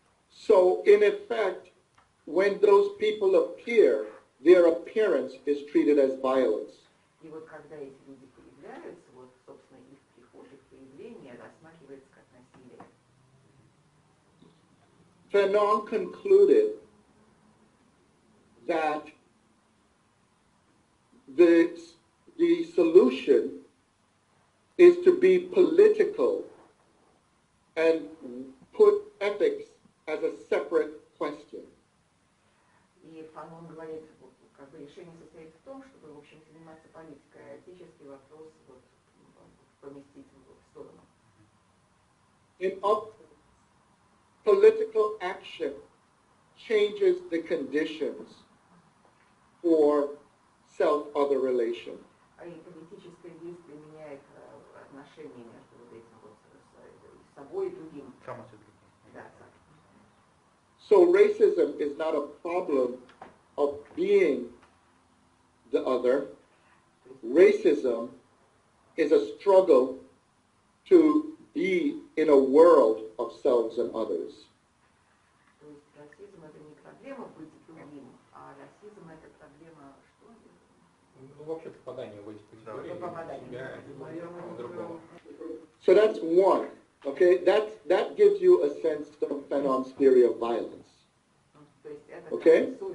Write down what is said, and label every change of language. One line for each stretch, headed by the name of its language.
English: So, in effect, when those people appear, their appearance is treated as violence.
Russian: И вот когда эти люди появляются, вот, собственно, их приход, их появление рассматривается как насилие.
English: Fanon concluded that the solution is to be political and put ethics as a separate question.
Russian: И Фанон говорит, вот, как бы решение состоит в том, чтобы, в общем, заниматься политикой, а этический вопрос вот, поместить в сторону.
English: In other words, political action changes the conditions for self-other relation.
Russian: И политическое действие меняет отношения между вот этим вот с собой и другим. Да,
English: So racism is not a problem of being the other. Racism is a struggle to be in a world of selves and others.
Russian: То есть расизм это не проблема быть другим, а расизм это проблема что? Ну, вообще попадание в эти категории себя и другого.
English: So that's one. Okay, that gives you a sense of Fanon's theory of violence. Okay.